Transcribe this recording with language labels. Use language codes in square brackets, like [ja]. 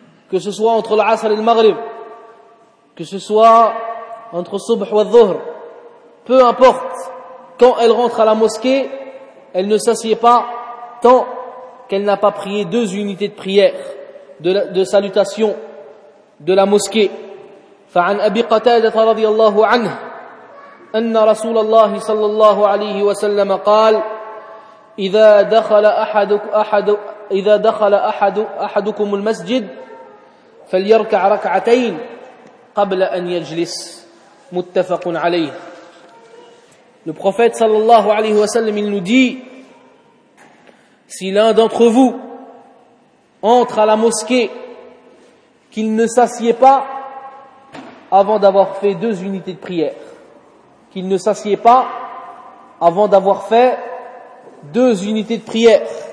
[fr] Que ce soit entre l'asr et le maghrib. Que ce soit entre subh et dhuhr. Peu importe. Quand elle rentre à la mosquée, elle ne s'assied pas tant qu'elle n'a pas prié deux unités de prière, de salutation de la mosquée. [ar] فعن أبي قتادة رضي الله عنه أن رسول الله صلى الله عليه وسلم قال إذا دخل أحدكم المسجد فليركع ركعتين قبل أن يجلس متفق عليه. [fr] Le prophète [ar] صلى الله عليه وسلم [fr] il nous dit, si l'un d'entre vous entre à la mosquée, qu'il ne s'assied pas avant d'avoir fait deux unités de prière. Qu'il ne s'assied pas avant d'avoir fait deux unités de prière.